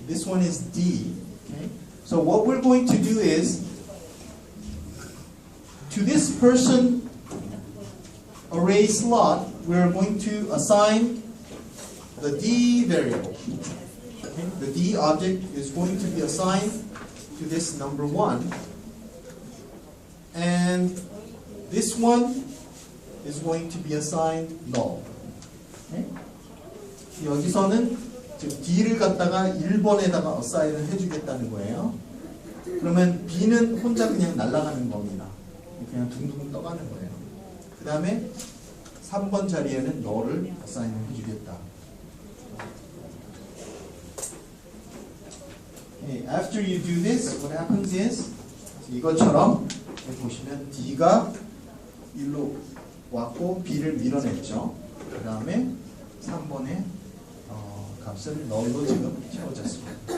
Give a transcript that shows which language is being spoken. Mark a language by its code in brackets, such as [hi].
[en] This one is D. Okay. So what we're going to do is to this person array slot, we're going to assign the D variable. Okay? The D object is going to be assigned to this number 1. And this one is going to be assigned null. Okay? [ko] 여기서는 지금 D를 갖다가 1번에다가 assign을 해주겠다는 거예요. 그러면 B는 혼자 그냥 날아가는 겁니다. 그냥 둥둥 떠가는 거예요. 그 다음에 3번 자리에는 너를 assign 해주겠다. [en] Okay, after you do this, what happens is [ko] 이것처럼 보시면 D가 1로 왔고 B를 밀어냈죠. 그 다음에 3번에 값을 너로 지금 채워졌습니다.